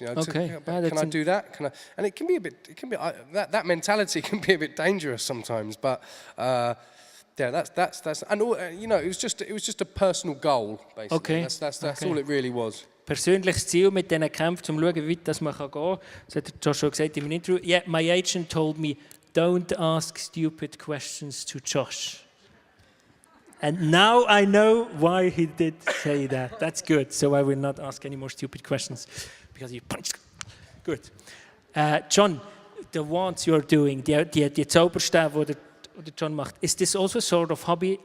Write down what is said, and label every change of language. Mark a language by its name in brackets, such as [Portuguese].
[English] You know, can I do that? Can I? And it can be that mentality can be a bit dangerous sometimes. But that's and all, it was just a personal goal basically. Okay. That's all it really was. [German] Persönliches Ziel mit diesen Kämpfen, um zu schauen, wie weit das man gehen kann. Das hat Joshua gesagt in einem Interview. [English] Yeah, my agent told me, don't ask stupid questions to Josh. And now I know why he did say that. That's good. So I will not ask any more stupid questions because you punched. Good. Jon, the wands you're doing, [German] die Zauberstab, die Jon macht, [English] is this also sort of hobby?